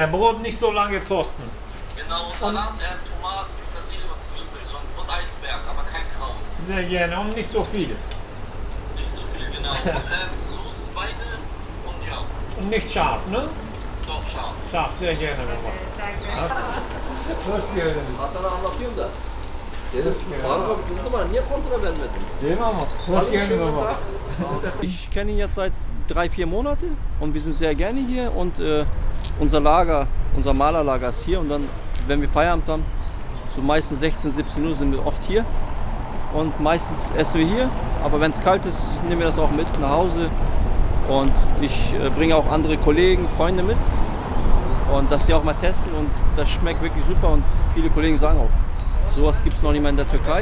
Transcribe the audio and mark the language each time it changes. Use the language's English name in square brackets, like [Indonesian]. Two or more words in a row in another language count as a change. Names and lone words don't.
[German] Brot nicht so lange toasten. Genau, Salat, Tomaten, Petersilie und Zwiebeln, so ein Eisberg, aber kein Kraut. Sehr gerne und nicht so viel. Nicht so viel, genau. Und Soßen beide und ja. Und nicht scharf, ne? Doch, scharf. Scharf, sehr gerne. [Turkish] Baba. Hoş geldiniz. Hasan'ı anlatıyorum da. Dedim Faruk abi bu zaman niye kontrol vermedin? Değil mi ama? Hoş geldin baba. [German] Ich kenne ihn jetzt seit 3-4 Monate und wir sind sehr gerne hier und unser Malerlager ist hier und dann, wenn wir Feierabend haben, so meistens 16, 17 Uhr sind wir oft hier und meistens essen wir hier, aber wenn es kalt ist, nehmen wir das auch mit nach Hause und ich bringe auch andere Kollegen, Freunde mit und dass sie auch mal testen und das schmeckt wirklich super und viele Kollegen sagen auch, sowas gibt es noch nicht mehr in der Türkei.